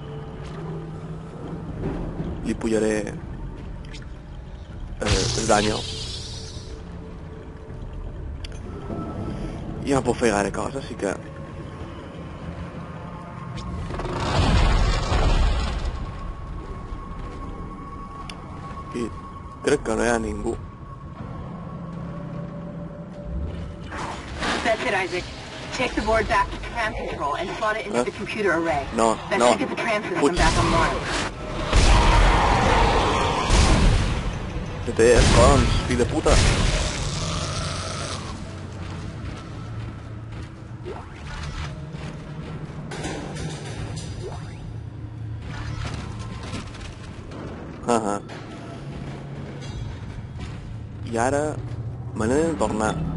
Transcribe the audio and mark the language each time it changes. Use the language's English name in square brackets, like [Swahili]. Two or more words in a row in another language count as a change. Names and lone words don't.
[Catalan] Li pujaré... el daño. I ja puc fer gaire cosa, així que... I crec que no hi ha ningú. [English] That's it, Isaac. Take the board back to tram control and slot it into the computer array. No. That should get the tram system back online. TTS, cons, [Catalan] fill de puta. I ara me n'he de tornar.